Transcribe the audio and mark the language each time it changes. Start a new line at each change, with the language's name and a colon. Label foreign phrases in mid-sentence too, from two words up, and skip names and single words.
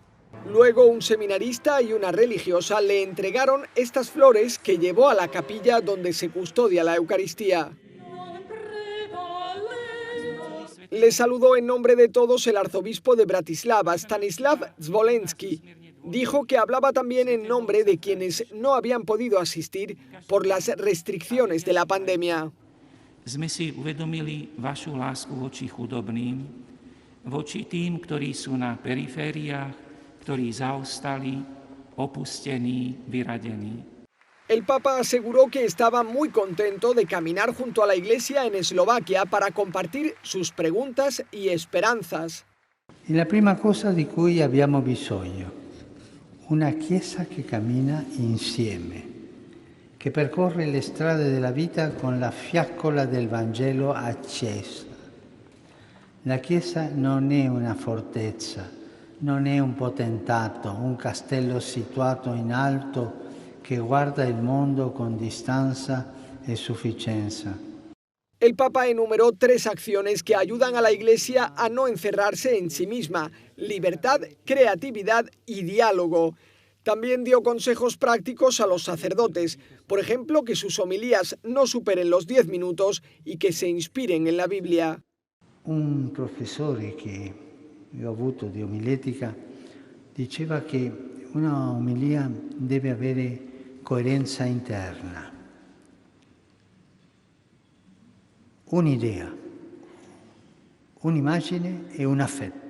Spanish: Luego un seminarista y una religiosa le entregaron estas flores que llevó a la capilla donde se custodia la Eucaristía. Le saludó en nombre de todos el arzobispo de Bratislava, Stanislav Zvolenský. Dijo que hablaba también en nombre de quienes no habían podido asistir por las restricciones de la pandemia.
Slovak: Sme si uvedomili vašu lásku voči chudobným, voči tým, ktorí sú na perifériách, ktorí zaostali, opustení, vyradení.
Spanish: El Papa aseguró que estaba muy contento de caminar junto a la Iglesia en Eslovaquia para compartir sus preguntas y esperanzas.
Italian: La prima cosa di cui abbiamo bisogno, una Chiesa che cammina insieme, che percorre le strade della vita con la fiaccola del Vangelo accesa. La Chiesa non è una fortezza, non è un potentato, un castello situato in alto che guarda il mondo con distanza e sufficienza.
Spanish: El Papa enumeró 3 acciones que ayudan a la Iglesia a no encerrarse en sí misma: libertad, creatividad y diálogo. También dio consejos prácticos a los sacerdotes, por ejemplo, que sus homilías no superen los 10 minutos y que se inspiren en la Biblia.
Italian: Un professore che ho avuto di omiletica diceva che una omilia deve avere coerenza interna. Un'idea, un'immagine e un affetto.